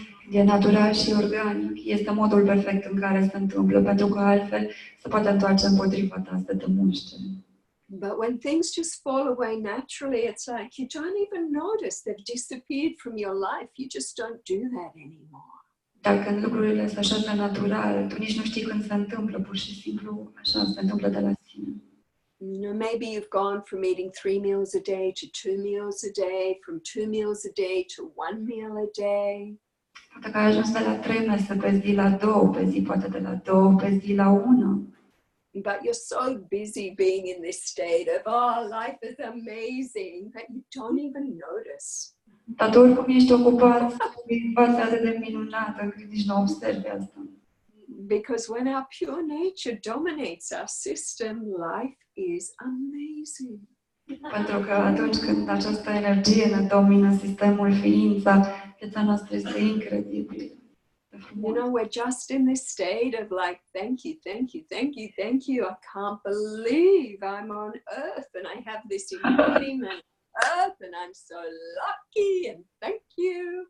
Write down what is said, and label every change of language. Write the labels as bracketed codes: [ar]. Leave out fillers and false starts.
[ro] E natural și organic. Este modul perfect în care se întâmplă, pentru că altfel se poate întoarce împotriva ta, să te muște. [en] But when things just fall away naturally, it's like you don't even notice they've disappeared from your life. You just don't do that anymore. [ro] Dar când lucrurile se așează natural, tu nici nu știi când se întâmplă, pur și simplu așa se întâmplă de la sine. [en] You know, maybe you've gone from eating 3 meals a day to 2 meals a day, from 2 meals a day to 1 meal a day. [ro] Poate că ai ajuns de la 3 mese pe zi la 2 pe zi, poate de la 2 pe zi la 1. [en] But you're so busy being in this state of, oh, life is amazing, that you don't even notice. [ro] Dar tu oricum ești ocupat, viața atât de minunată, încât nici nu observi asta. [en] Because when our pure nature dominates our system, life is amazing. [ro] Pentru că atunci când această energie ne domină sistemul, ființa, viața noastră este incredibilă. [en] You know, we're just in this state of like, thank you, thank you, thank you, thank you. I can't believe I'm on earth and I have this embodiment of earth and I'm so lucky and thank you.